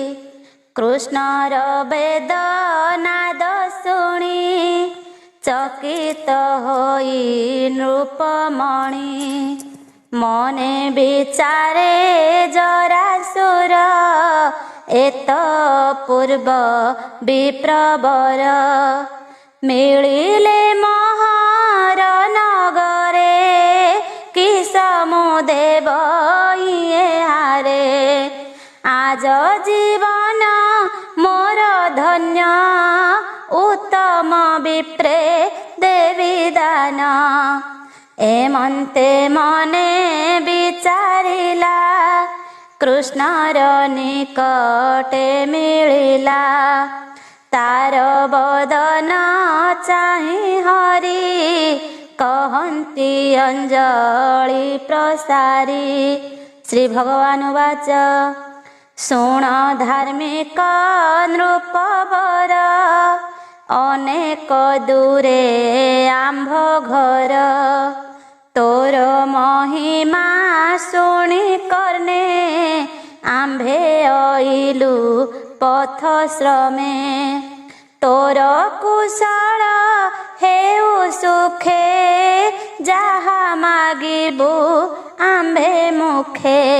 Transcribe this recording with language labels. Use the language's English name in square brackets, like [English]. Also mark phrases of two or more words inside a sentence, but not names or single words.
[Odia] କୃଷ୍ଣର ବେଦ ନାଦ ଶୁଣି ଚକିତ ହୋଇ ନୃପମଣି। ମନେ ବିଚାରେ ଜରାସୁର ଏତ ପୂର୍ବ ବିପ୍ରବର। ମିଳିଲେ ମହର ନଗରେ କି ସମୁଦେବ ଇଏ ହାରେ। ଆଜ ଜୀବନ ମୋର ଧନ୍ୟ ଉତ୍ତମ ବିପ୍ରେ ଦେବୀ ଦାନ। ଏମନ୍ତେ ମନେ ବିଚାରିଲା କୃଷ୍ଣର ନିକଟେ ମିଳିଲା। ତାର ବଦନ ଚାହି ହରି କହନ୍ତି ଅଞ୍ଜଳି ପ୍ରସାରୀ। ଶ୍ରୀ ଭଗବାନ ବାଚ ଶୁଣ ଧାର୍ମିକ ନୃପବର ଅନେକ ଦୂରେ ଆମ୍ଭ ଘର। ତୋର ମହିମା ଶୁଣୀ କର୍ଣ୍ଣେ ଆମ୍ଭେ ଅଇଲୁ ପଥ ଶ୍ରମେ। ତୋର କୁଶଳ ହେଉ ସୁଖେ ଯାହା ମାଗିବୁ ଆମ୍ଭେ ମୁଖେ।